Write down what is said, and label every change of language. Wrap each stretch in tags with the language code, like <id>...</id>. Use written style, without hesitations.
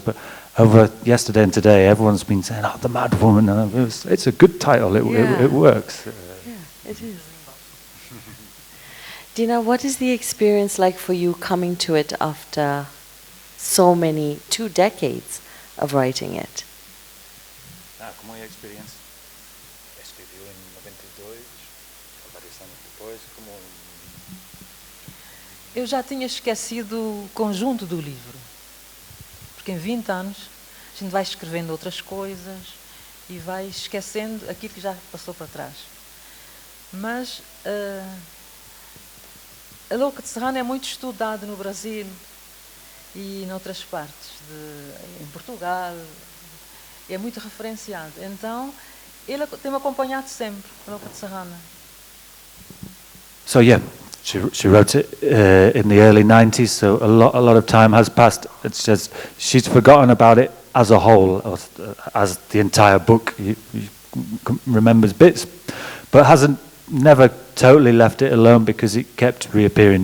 <en>But over yesterday and today, everyone's been saying, "Oh, the Mad Woman." And it's a good title. It works. Yeah, it is. Dina, what is the experience like for you coming to it after so many, 2 decades of writing it?</en> <pt>Como é a experiência? Escreveu em 92, vários anos depois, como... Eu já tinha esquecido o conjunto do livro, porque em 20 anos a gente vai escrevendo outras coisas e vai esquecendo aquilo que já passou para trás. Mas a Louca de Serrano é muito estudado no Brasil e em outras partes, em Portugal, é muito referenciado. Então, ele tem-me acompanhado sempre, a Louca de Serrano.</pt> <en>So yeah, She wrote it in the early 90s, so a lot of time has passed. It's just she's forgotten about it as a whole, as the entire book. You remembers bits, but never totally left it alone because it kept reappearing.</en>